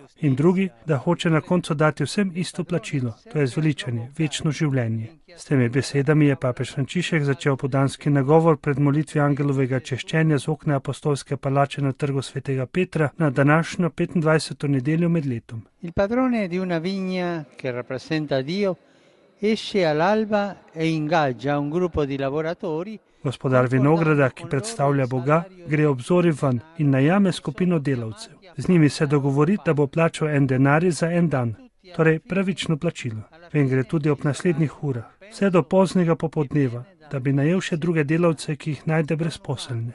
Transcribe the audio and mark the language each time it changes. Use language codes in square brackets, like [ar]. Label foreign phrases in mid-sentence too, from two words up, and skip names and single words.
[sl] In drugi, da hoče na koncu dati vsem isto plačilo, to je zveličanje, večno življenje. S temi besedami je papež Frančišek začel podanski nagovor pred molitvijo angelovega češčenja z okna apostolske palače na trgu svetega Petra na današnjo 25. nedeljo med letom. [it] Il padrone di una vigna che rappresenta Dio esce all'alba e ingaggia un gruppo di lavoratori. [sl] Gospodar vinograda, ki predstavlja Boga, gre ob zori ven in najame skupino delavcev. Z njimi se dogovori, da bo plačal en denarij za en dan, torej pravično plačilo. Ven gre tudi ob naslednjih urah, vse do poznega popoldneva, da bi najel še druge delavce, ki jih najde brezposelne.